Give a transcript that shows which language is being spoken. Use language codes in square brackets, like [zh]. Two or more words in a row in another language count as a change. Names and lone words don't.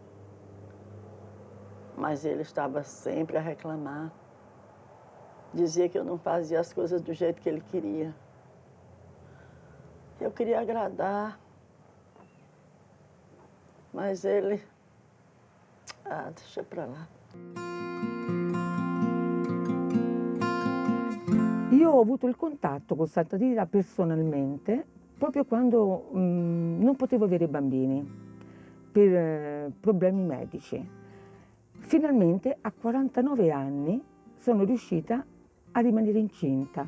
[pt] Mas ele estava sempre a reclamar. Dizia que eu não fazia as coisas do jeito que ele queria. Eu queria agradar, mas ele... deixa pra lá. [it] Io ho avuto il contatto con Santa Rita personalmente proprio quando non potevo avere bambini per problemi medici. Finalmente a 49 anni sono riuscita a rimanere incinta.